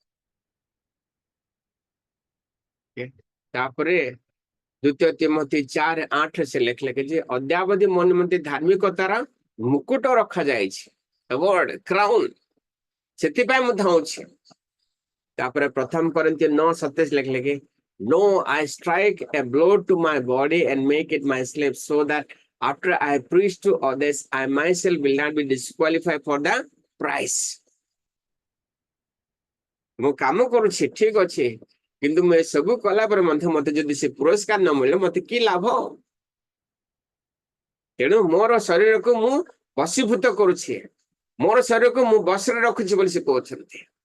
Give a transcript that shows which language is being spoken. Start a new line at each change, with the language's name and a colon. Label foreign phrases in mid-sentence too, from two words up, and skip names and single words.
Odia: ତାପରେ ଦ୍ୱିତୀୟ ତିମୋଥୀ 4:8 ସେ ଲେଖିଲେ ଯେ ଅଦ୍ୟାବଧି ମୋ ନିମନ୍ତେ ଧାର୍ମିକତାର ମୁକୁଟ ରଖାଯାଇଛି,
English: award, crown,
Odia: ସେଥିପାଇଁ ମୁଁ ଧାଉଁଛି। ତାପରେ ପ୍ରଥମ କରିନ୍ଥିୟ 9:27 ଲେଖିଲେ କି
English: no, I strike a blow to my body and make it my slave, so that after I preach to others, I myself will not be disqualified for the prize।
Odia: ମୁଁ କାମ କରୁଛି, ଠିକ ଅଛି, କିନ୍ତୁ ମୁଁ ଏସବୁ କଲା ପରେ ମଧ୍ୟ ମତେ ଯଦି ସେ ପୁରସ୍କାର ନ ମିଳିଲେ ମତେ କି ଲାଭ? ତେଣୁ ମୋର ଶରୀରକୁ ମୁଁ ବଶୀଭୂତ କରୁଛି, ମୋର ଶରୀରକୁ ମୁଁ ବଶରେ ରଖୁଛି ବୋଲି ସେ କହୁଛନ୍ତି।